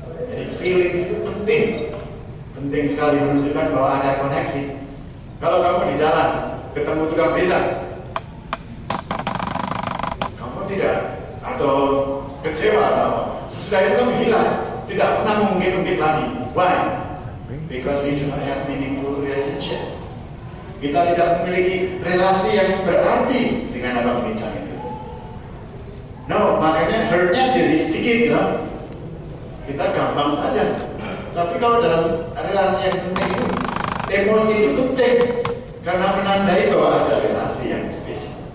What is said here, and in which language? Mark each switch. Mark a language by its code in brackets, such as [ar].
[id] Jadi feelings itu penting sekali menunjukkan bahwa ada koneksi. Kalau kamu di jalan ketemu tukang beca, kamu tidak, atau kecewa atau sesudah itu kamu hilang, tidak pernah mengungkit-ungkit lagi. [en] Why? Because we do not have meaningful relationship. [id] Kita tidak memiliki relasi yang berarti dengan abang bincang itu. No, makanya hurtnya jadi sedikit, [en] you know? [id] Kita gampang saja. Tapi kalau dalam relasi yang penting itu, emosi itu penting karena menandai bahwa ada relasi yang spesial.